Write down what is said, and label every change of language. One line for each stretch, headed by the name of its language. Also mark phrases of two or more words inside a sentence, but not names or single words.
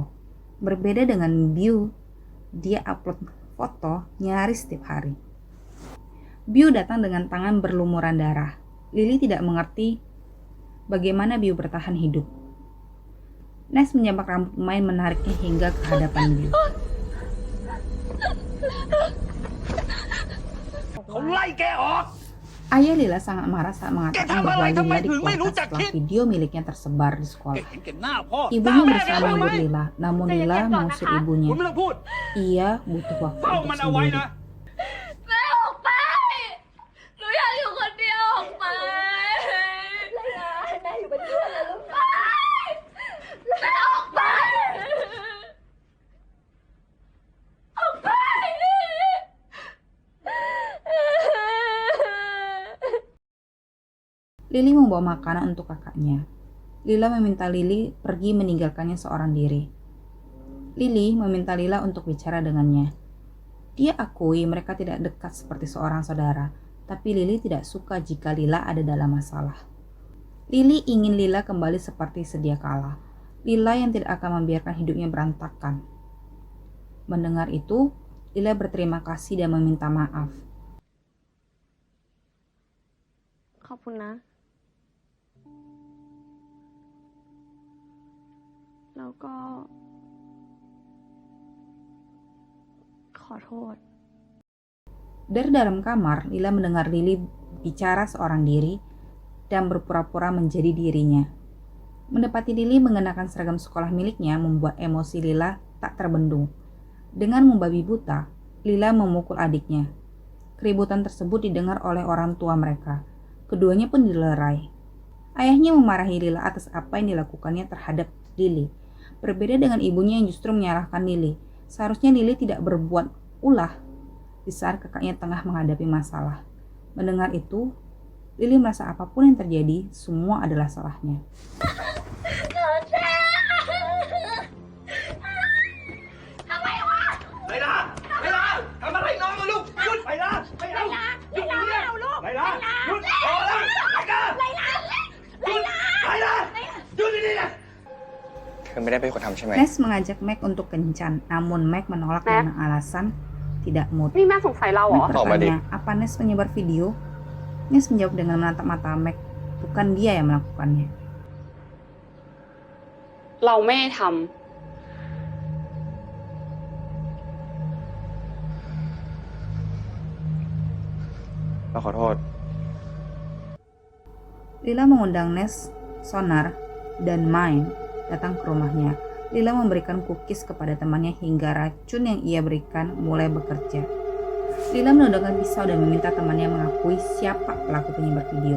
Indonesian: Berbeda dengan Biu, dia upload foto nyaris setiap hari. Biu datang dengan tangan berlumuran darah. Lily tidak mengerti bagaimana Biu bertahan hidup. Nes menjambak rambut Mai menariknya hingga ke hadapan Biu.
Thai: เขาไล่แกออก
Indonesian: Ayah Lila sangat marah saat mengatakan bahwa Kenapa Lila Lila dikeluarkan setelah video miliknya tersebar di
Thai: แก
Indonesian: sekolah.
Thai: เห็นแก่หน้าพ่อ
Indonesian: Ibunya berusaha menghibur Lila, namun Saya Lila cek mengusir dong, ibunya.
Thai: คุณไม่ต้องพูด
Indonesian: Ia butuh waktu
Thai: เฝ้า
Indonesian: untuk
Thai: มันเอาไว้
Indonesian: sendiri.
Thai: นะ แม่ออกไป หนูอยากอยู่คนเดียวออกไปแม่อยู่เป็นเพื่อนนะลูกไปแม่ออกไป ออกไป
Indonesian: Lily membawa makanan untuk kakaknya. Lila meminta Lily pergi meninggalkannya seorang diri. Lily meminta Lila untuk bicara dengannya. Dia akui mereka tidak dekat seperti seorang saudara, tapi Lily tidak suka jika Lila ada dalam masalah. Lily ingin Lila kembali seperti sedia kala. Lila yang tidak akan membiarkan hidupnya berantakan. Mendengar itu, Lila berterima kasih dan meminta maaf.
Thai: ขอบคุณนะ แล้วก็ ขอโทษ
Indonesian: Dari dalam kamar, Lila mendengar Lily bicara seorang diri dan berpura-pura menjadi dirinya. Mendapati Lily mengenakan seragam sekolah miliknya membuat emosi Lila tak terbendung. Dengan membabi buta, Lila memukul adiknya. Keributan tersebut didengar oleh orang tua mereka. Keduanya pun dilerai. Ayahnya memarahi Lila atas apa yang dilakukannya terhadap Lily. Berbeda dengan ibunya yang justru menyalahkan Lily. Seharusnya Lily tidak berbuat ulah di saat kakaknya tengah menghadapi masalah. Mendengar itu, Lily merasa apapun yang terjadi, semua adalah salahnya.
Thai: ไลลาไลลาทำอะไรน้องอะลูกหยุดไลลาไม่เอาหยุดอย่างนี้ไลลาหยุดพอแล้วไลลาไลลาหยุดไลลาหยุดนี่นะ เธอไม่ได้เป็นคนทำใช่ไหม
Indonesian: Nes mengajak Meg untuk kencan, namun Meg menolak Meg. dengan alasan tidak mood.
Thai: นี่แม่สงสัยเราเหรอ
Indonesian: Meg bertanya, apa Nes menyebar video? Nes menjawab dengan menatap mata Mac. Bukan dia yang melakukannya.
Thai: เราไม่ได้ท เราขอโทษ
Indonesian: Lila mengundang Nes, Sonar, dan Main datang ke rumahnya. Lila memberikan cookies kepada temannya hingga racun yang ia berikan mulai bekerja. Lila menodongkan pisau dan meminta temannya mengakui siapa pelaku penyebar video.